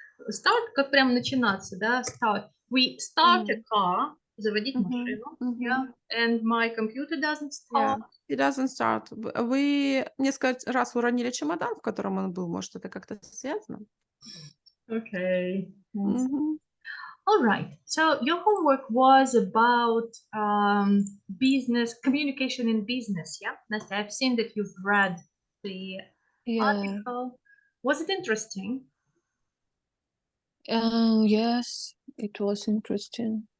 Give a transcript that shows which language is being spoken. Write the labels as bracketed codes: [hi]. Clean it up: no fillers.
[ru] Start, как прям начинаться, да? [en] Start. We start a car, [ru] заводить машину, [en] yeah, and my computer doesn't Yeah, start. it doesn't start. [ru] Вы несколько раз уронили чемодан, в котором он был. Может, это как-то связано? [en] Okay. Мгм. All right. So your homework was about business, communication in business, yeah? Nastya, I've seen that you've read the Yeah. article. Was it interesting? Yes, it was interesting.